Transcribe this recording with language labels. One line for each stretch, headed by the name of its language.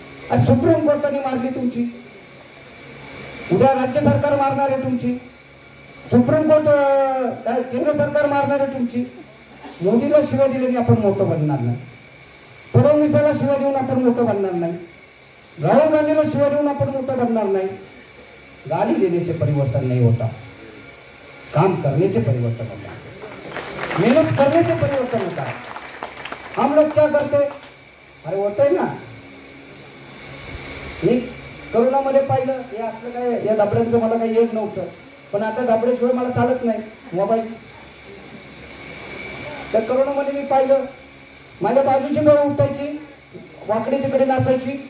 Marathi: आणि सुप्रीम कोर्टाने मारली तुमची, उद्या राज्य सरकार मारणार आहे तुमची, सुप्रीम कोर्ट काय केंद्र सरकार मारणार आहे तुमची. मोदीला शिवाय दिल्याने आपण मोठं बनणार नाही, फडणवीसाला शिवाय देऊन आपण मोठं बनणार नाही, राहुल गांधीला शिवाय देऊन आपण मोठं बनणार नाही.
Hindi: गाली देने से परिवर्तन नहीं होता, काम करने से परिवर्तन होता है, मेहनत करने से परिवर्तन होता है. हम लोग क्या करते?
Marathi: अरे होतंय ना, मी करोनामध्ये पाहिलं, हे असलं काय, या डबड्यांचं मला काही येत नव्हतं, पण आता डबड्याशिवाय मला चालत नाही मोबाईल. तर करोनामध्ये मी पाहिलं, माझ्या बाजूची बाई उठायची, वाकडी तिकडे नाचायची.